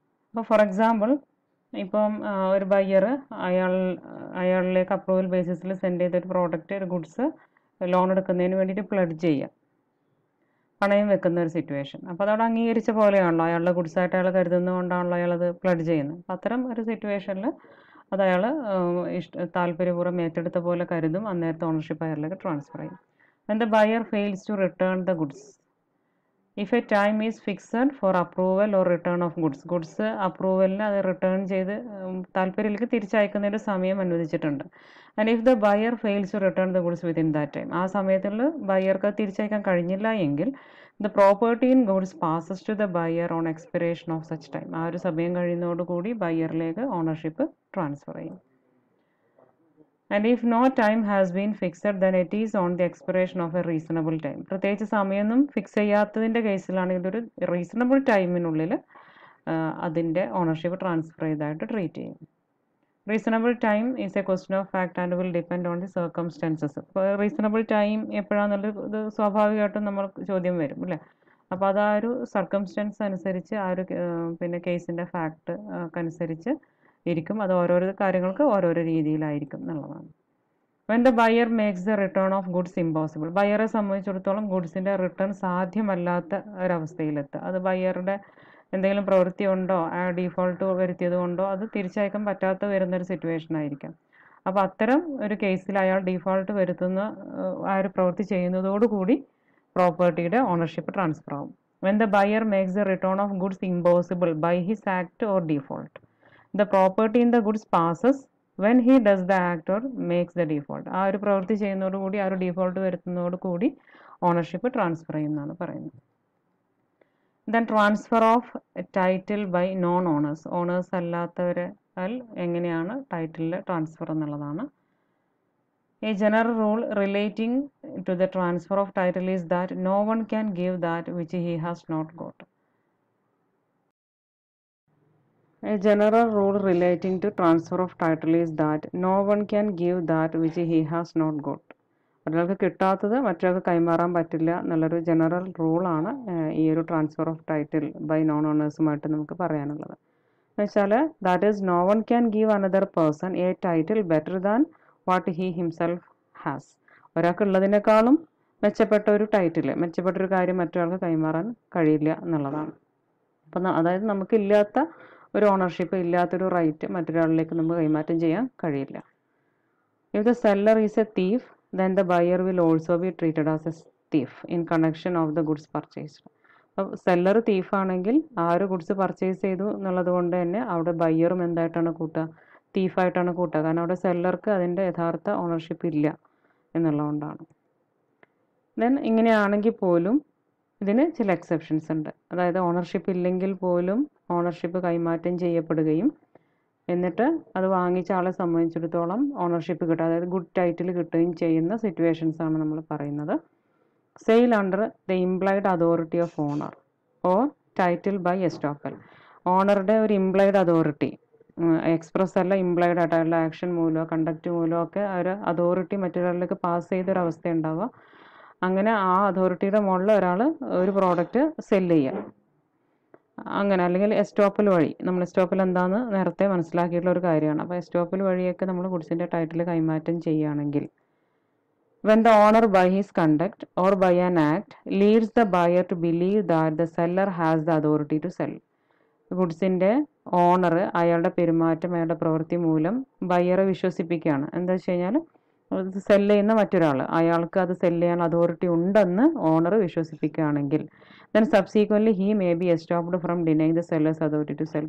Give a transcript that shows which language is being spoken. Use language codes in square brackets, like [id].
[ml] അപ്പോൾ for example, ഇപ്പം ഒരു ബയ്യർ അയാളിലേക്ക് അപ്രൂവൽ ബേസിസിൽ സെൻഡ് ചെയ്തൊരു പ്രോഡക്റ്റ്, ഒരു ഗുഡ്സ് ലോൺ എടുക്കുന്നതിന് വേണ്ടിയിട്ട് പ്ലഡ്ജ് ചെയ്യുക, പണയം വെക്കുന്ന ഒരു സിറ്റുവേഷൻ. അപ്പോൾ അതവിടെ അംഗീകരിച്ച പോലെയാണല്ലോ, അയാളുടെ ഗുഡ്സായിട്ട് അയാൾ കരുതുന്നതുകൊണ്ടാണല്ലോ അയാളത് പ്ലഡ്ജ് ചെയ്യുന്നത്. അപ്പോൾ അത്തരം ഒരു സിറ്റുവേഷനിൽ അത് അയാൾ താല്പര്യപൂർവ്വം ഏറ്റെടുത്ത പോലെ കരുതും. അന്നേരത്തെ ഓണർഷിപ്പ് അയാളിലേക്ക് ട്രാൻസ്ഫർ ചെയ്യും. [en] When the buyer fails to return the goods. If a time is fixed for approval or return of goods. [ml] Goods അപ്രൂവലിന് അത് റിട്ടേൺ ചെയ്ത് താല്പര്യത്തിലേക്ക് തിരിച്ചയക്കുന്നതിൻ്റെ സമയം അനുവദിച്ചിട്ടുണ്ട്. [en] And if the buyer fails to return the goods within that time. [ml] ആ സമയത്തുള്ള ബയർക്ക് തിരിച്ചയക്കാൻ കഴിഞ്ഞില്ല എങ്കിൽ [en] The property in goods passes to the buyer on expiration of such time. [ml] ആ ഒരു സമയം കഴിയുന്നതോടുകൂടി ബയറിലേക്ക് ഓണർഷിപ്പ് ട്രാൻസ്ഫർ ചെയ്യും. [en] And if no time has been fixed, then it is on the expiration of a reasonable time. [ml] പ്രത്യേകിച്ച് സമയമൊന്നും fix ചെയ്യാത്തതിൻ്റെ കേസിലാണെങ്കിൽ ഇതൊരു reasonable ടൈമിനുള്ളിൽ അതിൻ്റെ ownership transfer ചെയ്തതായിട്ട് treat ചെയ്യും. [en] Reasonable time is a question of fact and will depend on the circumstances. [ml] ഇപ്പോൾ reasonable time എപ്പോഴാണെന്നുള്ളത് ഇത് സ്വാഭാവികമായിട്ടും നമ്മൾ ചോദ്യം വരും അല്ലേ. അപ്പോൾ അത് ആ ഒരു സർക്കംസ്റ്റൻസ് അനുസരിച്ച് ആ ഒരു പിന്നെ കേസിൻ്റെ ഫാക്ട് അനുസരിച്ച് ഇരിക്കും. അത് ഓരോരോ കാര്യങ്ങൾക്ക് ഓരോരോ രീതിയിലായിരിക്കും എന്നുള്ളതാണ്. [en] When the buyer makes the return of goods impossible, [ml] ബയറെ സംബന്ധിച്ചിടത്തോളം ഗുഡ്സിൻ്റെ റിട്ടേൺ സാധ്യമല്ലാത്ത ഒരവസ്ഥയിലെത്തുക. അത് ബയറുടെ എന്തെങ്കിലും പ്രവൃത്തി ഉണ്ടോ, ഡീഫോൾട്ട് വരുത്തിയത് കൊണ്ടോ അത് തിരിച്ചയക്കാൻ പറ്റാത്ത വരുന്നൊരു സിറ്റുവേഷൻ ആയിരിക്കാം. അപ്പോൾ അത്തരം ഒരു കേസിൽ അയാൾ ഡീഫോൾട്ട് വരുത്തുന്ന ആ ഒരു പ്രവൃത്തി ചെയ്യുന്നതോടുകൂടി പ്രോപ്പർട്ടിയുടെ ഓണർഷിപ്പ് ട്രാൻസ്ഫർ ആവും. [en] When the buyer makes the return of goods impossible by his act or default, the property in the goods passes when he does the act or makes the default. [ml] ആ ഒരു പ്രവൃത്തി ചെയ്യുന്നതോടുകൂടി ആ ഒരു default വരുത്തുന്നതോടുകൂടി ownership transfer ചെയ്യുന്നതാണ് പറയുന്നത്. [en] Then transfer of title by non owners. [ml] Owners അല്ലാത്തവരെ എങ്ങനെയാണ് ടൈറ്റിലിലെ transfer എന്നുള്ളതാണ്. [en] A general rule relating to the transfer of title is that no one can give that which he has not got. A general rule relating to transfer of title is that no one can give that which he has not got. [ml] ഒരാൾക്ക് കിട്ടാത്തത് മറ്റൊരാൾക്ക് കൈമാറാൻ പറ്റില്ല എന്നുള്ളൊരു general റൂളാണ് ഈ ഒരു transfer of title by non ഓണേഴ്സുമായിട്ട് നമുക്ക് പറയാനുള്ളത്. എന്ന് വെച്ചാൽ [en] That is no one can give another person a title better than what he himself has. [ml] ഒരാൾക്കുള്ളതിനേക്കാളും മെച്ചപ്പെട്ട ഒരു ടൈറ്റിൽ, മെച്ചപ്പെട്ടൊരു കാര്യം മറ്റൊരാൾക്ക് കൈമാറാൻ കഴിയില്ല എന്നുള്ളതാണ്. അപ്പം അതായത് നമുക്കില്ലാത്ത ഒരു ഓണർഷിപ്പ്, ഇല്ലാത്തൊരു റൈറ്റ് മറ്റൊരാളിലേക്ക് നമുക്ക് കൈമാറ്റം ചെയ്യാൻ കഴിയില്ല. [en] If the seller is a thief then the buyer will also be treated as a thief in connection of the goods purchased. [ml] അപ്പോൾ സെല്ലർ തീഫാണെങ്കിൽ ആ ഒരു ഗുഡ്സ് പർച്ചേസ് ചെയ്തു എന്നുള്ളത് കൊണ്ട് തന്നെ അവിടെ ബയ്യറും എന്തായിട്ടാണ് കൂട്ടുക, തീഫായിട്ടാണ് കൂട്ടുക. കാരണം അവിടെ സെല്ലർക്ക് അതിൻ്റെ യഥാർത്ഥ ഓണർഷിപ്പ് ഇല്ല എന്നുള്ളതുകൊണ്ടാണ്. ദെൻ ഇങ്ങനെയാണെങ്കിൽ പോലും ഇതിന് ചില എക്സെപ്ഷൻസ് ഉണ്ട്. അതായത് ഓണർഷിപ്പ് ഇല്ലെങ്കിൽ പോലും ഓണർഷിപ്പ് കൈമാറ്റം ചെയ്യപ്പെടുകയും എന്നിട്ട് അത് വാങ്ങിച്ച ആളെ സംബന്ധിച്ചിടത്തോളം ഓണർഷിപ്പ് കിട്ടുക, അതായത് ഗുഡ് ടൈറ്റിൽ കിട്ടുകയും ചെയ്യുന്ന സിറ്റുവേഷൻസ് ആണ് നമ്മൾ പറയുന്നത്. [en] Sale under the implied authority of owner or title by estoppel. [ml] ഓണറുടെ ഒരു ഇംപ്ലൈഡ് അതോറിറ്റി, എക്സ്പ്രസ് അല്ല ഇംപ്ലൈഡ് ആയിട്ട് അയാളുടെ ആക്ഷൻ മൂലമോ കണ്ടക്റ്റ് മൂലമോ ഒക്കെ ഒരു അതോറിറ്റി മറ്റൊരാളിലേക്ക് പാസ് ചെയ്തൊരവസ്ഥ ഉണ്ടാവുക. അങ്ങനെ ആ അതോറിറ്റിയുടെ മുകളിൽ ഒരാൾ ഒരു പ്രോഡക്റ്റ് സെല്ല് ചെയ്യുക അങ്ങനെ, അല്ലെങ്കിൽ എസ്റ്റോപ്പൽ വഴി. നമ്മൾ എസ്റ്റോപ്പൽ എന്താണെന്ന് നേരത്തെ മനസ്സിലാക്കിയിട്ടുള്ള ഒരു കാര്യമാണ്. അപ്പോൾ എസ്റ്റോപ്പൽ വഴിയൊക്കെ നമ്മൾ ഗുഡ്സിൻ്റെ ടൈറ്റിൽ കൈമാറ്റം ചെയ്യുകയാണെങ്കിൽ [en] when the owner by his conduct or by an act leads the buyer to believe that the seller has the authority to sell. [ml] ഗുഡ്സിൻ്റെ owner അയാളുടെ പെരുമാറ്റം, അയാളുടെ പ്രവൃത്തി മൂലം ബയ്യറെ വിശ്വസിപ്പിക്കുകയാണ്. എന്താ വെച്ച് കഴിഞ്ഞാൽ സെല്ല് ചെയ്യുന്ന മറ്റൊരാൾ, അയാൾക്ക് അത് സെല്ല് ചെയ്യാൻ അതോറിറ്റി ഉണ്ടെന്ന് owner വിശ്വസിപ്പിക്കുകയാണെങ്കിൽ [en] then subsequently he may be stopped from denying the seller's authority to sell.